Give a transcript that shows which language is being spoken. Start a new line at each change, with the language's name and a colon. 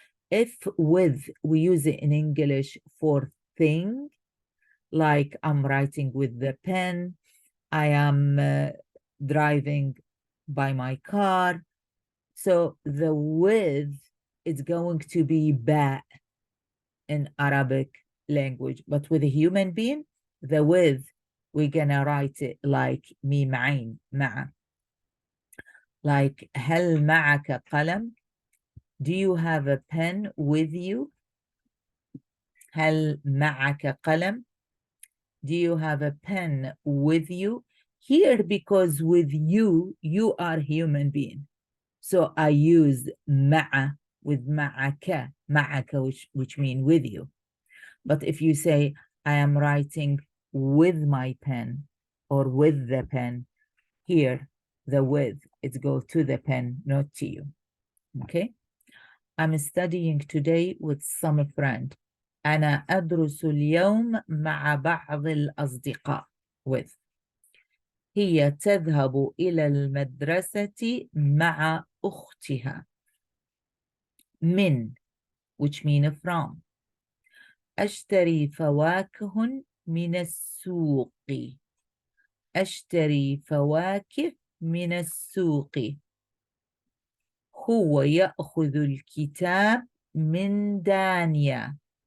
English: If with, we use it in English for thing, like I'm writing with the pen, I am driving by my car. So the with is going to be ba in Arabic language, but with a human being, the with, we're gonna write it like ميم عين, مع.
Arabic: Like هل معك قلم?
English: Do you have a pen with you?
Arabic: هل معك قلم?
English: Do you have a pen with you? Here, because with you, you are human being. So I use مع with معك, which mean with you. But if you say, I am writing with my pen or with the pen. Here, the with, it goes to the pen, not to you. Okay? I'm studying today with some friend.
Arabic: أنا أدرس اليوم مع بعض الأصدقاء.
English: with.
Arabic: هي تذهب إلى المدرسة مع أختها.
English: من, which mean from.
Arabic: أشتري فواكه من السوق. أشتري فواكه من السوق. هو يأخذ الكتاب من دانيا.